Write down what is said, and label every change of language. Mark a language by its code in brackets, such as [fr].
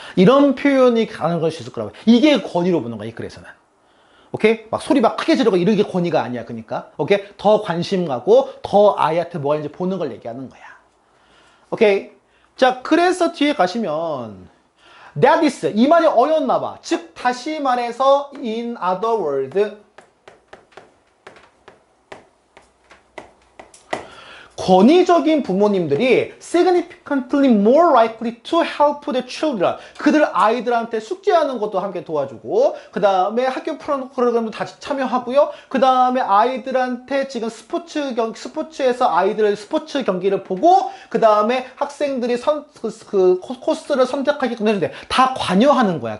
[ko] 이런 표현이 가능한 걸 수 있을 거라고. 이게 권위로 보는 거야, 이 글에서는. 오케이? 막 소리 막 크게 지르고 이런 게 권위가 아니야, 그러니까. 오케이? 더 관심 가고 더 아이한테 뭐가 있는지 보는 걸 얘기하는 거야. 오케이? 자, 그래서 뒤에 가시면 [en] that is, [ko] 이 말이 어려웠나 봐. 즉, 다시 말해서 [en] in other words, [ko] 권위적인 부모님들이 [en] significantly more likely to help the children. [ko] 그들 아이들한테 숙제하는 것도 함께 도와주고, 그 다음에 학교 프로그램도 다시 참여하고요. 그 다음에 아이들한테 지금 스포츠에서 아이들 스포츠 경기를 보고, 그 다음에 학생들이 코스를 선택하게끔 해주는데 다 관여하는 거야.